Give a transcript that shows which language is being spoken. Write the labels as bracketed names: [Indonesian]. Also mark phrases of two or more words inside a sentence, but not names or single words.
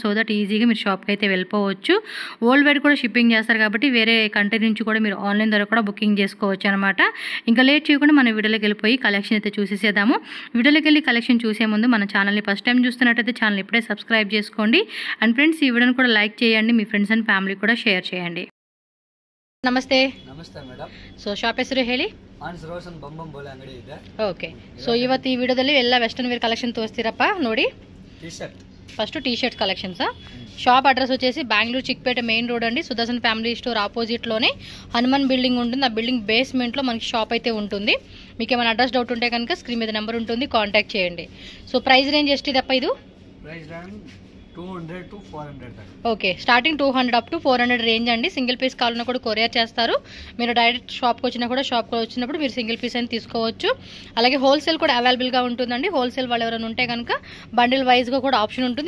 [English] so that [Telugu] ఈజీగా మీరు షాప్కి అయితే వెళ్ళిపోవచ్చు. [English] world wide [Telugu] కూడా షిప్పింగ్ చేస్తారు కాబట్టి వేరే కంట్రీ నుంచి కూడా మీరు ఆన్లైన్ ద్వారా కూడా బుకింగ్ చేసుకోవచ్చు అనమాట. ఇంకా లేట్ చేయకుండా మన వీడియోలోకి వెళ్ళిపోయి కలెక్షన్ అయితే చూసేసేద్దాము. వీడియోలోకి వెళ్ళి కలెక్షన్ చూసే ముందు మన ఛానల్ని [English] first time [Telugu] చూస్తున్నట్టయితే ఛానల్ ఇప్పుడే సబ్స్క్రైబ్ చేసుకోండి. అండ్ ఫ్రెండ్స్, ఈ వీడియోని కూడా లైక్ చేయండి, మీ [English] friends and family [Telugu] కూడా షేర్ చేయండి. [Kannada] ನಮಸ್ತೆ. ನಮಸ್ತೆ ಮೇಡಮ್. ಸೊ ಶಾಪ್ ಹೆಸರು ಹೇಳಿ. ಆನ್ಸ್ ರೋಷನ್ ಬಂಬಂಬೋಲೆ ಅಂಗಡಿ ಇದೆ. ಓಕೆ. ಸೊ ಇವತ್ತು ಈ ವಿಡಿಯೋದಲ್ಲಿ ಎಲ್ಲ [English] western wear collection [Kannada] ತೋರಿಸ್ತೀರಪ್ಪ ನೋಡಿ. [English] T-shirt first T-shirt collections. [Telugu] షాప్ అడ్రస్ వచ్చేసి బెంగళూరు చిక్పేట [English] main road [Telugu] అండి. సుదర్శన్ ఫ్యామిలీ స్టోర్ ఆపోజిట్లోనే హనుమాన్ బిల్డింగ్ ఉంటుంది. ఆ బిల్డింగ్ బేస్మెంట్లో మనకి షాప్ అయితే ఉంటుంది. మీకు ఏమైనా [English] address doubt [Telugu] ఉంటే కనుక స్క్రీన్ మీద నెంబర్ ఉంటుంది, కాంటాక్ట్ చేయండి. [English] so price range [Kannada] ಎಷ್ಟು ಇದಪ್ಪ ಇದು? [English] price range [Telugu] 200 to 400 దాకా. ఓకే, [English] starting 200 up to 400 range [Telugu] అండి. [English] single piece [Telugu] కావాలన్నా కూడా కొరియర్ చేస్తారు. మీరు డైరెక్ట్ షాప్కి వచ్చినా కూడా షాప్కి వచ్చినప్పుడు మీరు [English] single piece [Telugu] అని తీసుకోవచ్చు. అలాగే హోల్సేల్ కూడా అవైలబుల్గా ఉంటుందండి. హోల్సేల్ వాళ్ళు ఎవరైనా ఉంటే కనుక [English] bundle wise [Telugu] కూడా ఆప్షన్ ఉంటుంది.